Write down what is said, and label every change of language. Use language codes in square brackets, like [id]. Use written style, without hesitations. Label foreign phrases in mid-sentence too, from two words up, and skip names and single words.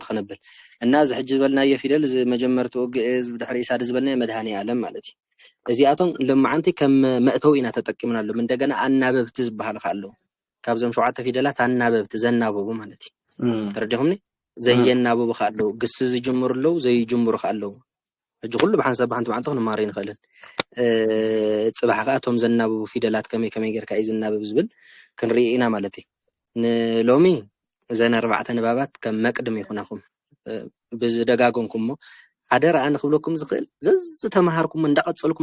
[ti] ክነብል እና እዚ ሕጂ ዝበልናዮ ፊደል እዚ መጀመርትኡ ግዕዝ ብድሕሪ ሳድ ዝበልና መድሃኒ ዓለም ማለት እዩ እዚኣቶም ልምዓንቲ ከም መእተው ኢና ተጠቂምናሎም እንደገና ኣናበብቲ ዝበሃል ከዓ ኣለዉ ካብዞም 7 ፊደላት ኣናበብቲ ዘናበቡ ማለት እዩ ተረዲኹምኒ ዘየናብቡ ካለው ግስ ዝጅምሩለው ዘይጅምሩ ካለው ሕጂ ኩሉ ብሓንሳብ ሓንቲ መዓልቲ ክንማሃር ይንኽእልን ፅባሕ ከዓ እቶም ዘናብቡ ፊደላት ከመይ ከመይ ጌርካ እዩ ዝናብብ ዝብል ክንርኢ ኢና ማለት እዩ ንሎሚ እዘን 4 ንባባት ከም መቅድም ይኹናኹም ብዝደጋገምኩም ሞ ሓደ ረኣ ንክብለኩም ዝኽእል ዘዝተማሃርኩም እንዳቀፀልኩም